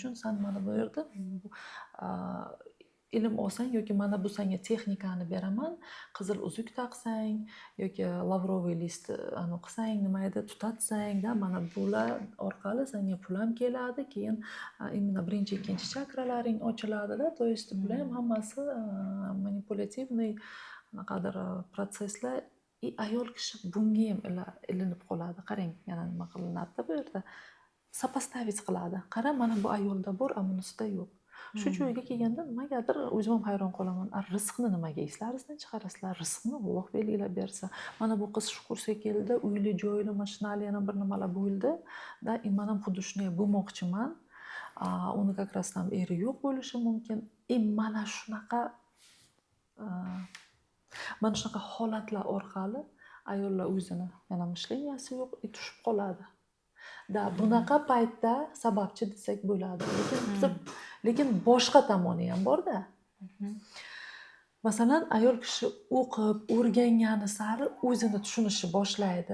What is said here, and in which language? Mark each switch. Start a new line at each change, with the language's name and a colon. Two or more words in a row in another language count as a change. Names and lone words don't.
Uzbek: Shuning uchun sen mana bu yerda ilm olsang yoki mana bu senga texnikani beraman, qizil uzuk taqsang yoki lavroviy list qilsang, nima edi, tutatsang, mana bular orqali senga pul ham keladi, keyin именно birinchi, ikkinchi chakralaring ochiladi-da,
Russian: то есть
Uzbek: bular ham hammasi manipulyativniy qanaqadir protsesslar. Ayol kishi bunga ham ilinib qoladi. Qarang, yana nima qilinadi bu yerda. Сопоставить qiladi. Qara, mana bu ayolda bor, bunisida yo'q. Shu joyga kelganda nimagadir o'zim ham hayron qolaman. Rizqni nimaga eslaringizdan chiqarasizlar? Rizqni Alloh belgilab bersa. Mana bu qiz shu kursga keldi, uyli, joyli, mashinali yana bir nimalar bo'ldi. Da, men ham xuddi shunday bo'lmoqchiman. Uni
Russian: как раз
Uzbek: ham eri yo'q bo'lishi mumkin. Mana shunaqa holatlar orqali ayollar o'zini yana mishleniyasi yo'q, tushib qoladi. Da, bunaqa paytda sababchi desak bo'ladi. Lekin boshqa tomoni ham bor-da. Masalan, ayol kishi o'qib, o'rgangani sari o'zini tushunishni boshlaydi.